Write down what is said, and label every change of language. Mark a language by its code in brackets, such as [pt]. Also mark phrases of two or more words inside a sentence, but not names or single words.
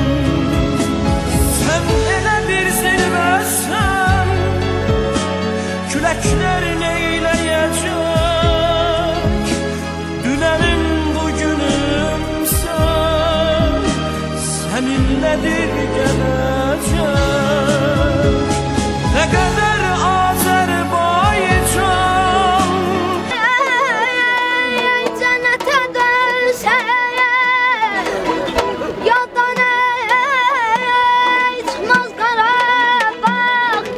[az] Sən elə bir zirvəsən, küləklər neyləyəcək, dünənim bugünümsən, səninlədir gələcək. [tr] Ne kadar Azerbaycan cennete dönse yoldan çıkmaz Qarabağ.